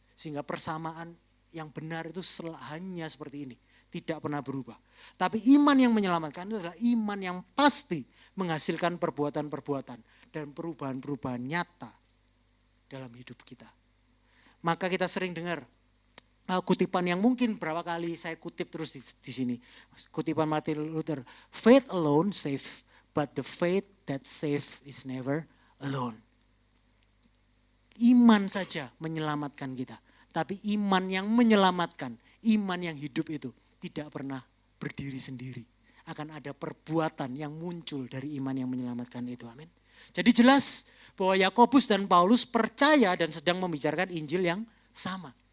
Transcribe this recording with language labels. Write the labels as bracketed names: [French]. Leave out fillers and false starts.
[Indonesian] Sehingga persamaan yang benar itu hanya seperti ini. Tidak pernah berubah. Tapi iman yang menyelamatkan itu adalah iman yang pasti menghasilkan perbuatan-perbuatan dan perubahan-perubahan nyata dalam hidup kita. Maka kita sering dengar kutipan yang mungkin berapa kali saya kutip terus di sini. Kutipan [English] Martin Luther, faith alone saves, but the faith that saves is never alone. [Indonesian] Iman saja menyelamatkan kita. Tapi iman yang menyelamatkan, iman yang hidup itu tidak pernah berdiri sendiri. Akan ada perbuatan yang muncul dari iman yang menyelamatkan itu. Amin. Jadi jelas bahwa Yakobus dan Paulus percaya dan sedang membicarakan Injil yang sama.